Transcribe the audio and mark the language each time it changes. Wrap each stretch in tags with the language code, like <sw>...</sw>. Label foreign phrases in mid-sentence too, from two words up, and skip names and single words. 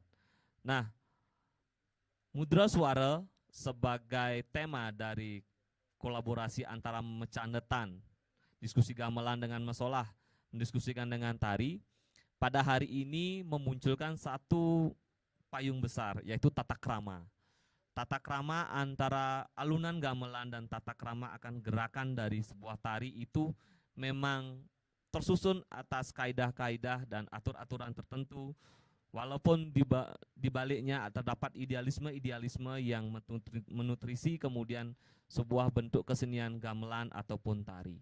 <id>Nah, mudra suara sebagai tema dari kolaborasi antara mecandetan, diskusi gamelan dengan mesolah, mendiskusikan dengan tari, pada hari ini memunculkan satu payung besar, yaitu tata krama. Tata krama antara alunan gamelan dan tata krama akan gerakan dari sebuah tari itu memang tersusun atas kaidah-kaidah dan atur-aturan tertentu, walaupun di baliknya terdapat idealisme-idealisme yang menutrisi kemudian sebuah bentuk kesenian gamelan ataupun tari.</id>